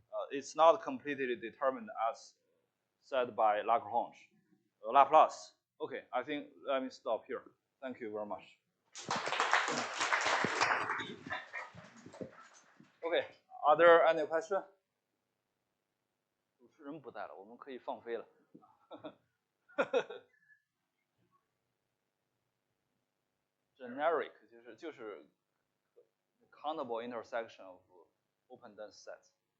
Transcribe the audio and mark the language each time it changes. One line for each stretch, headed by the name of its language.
English: It's not completely determined as said by Laplace. Okay, I think let me stop here. Thank you very much. Okay, are there any questions?
Chinese: 主持人不在了，我们可以放飞了。
English: Generic
Chinese: 就是
English: countable intersection of open dense sets.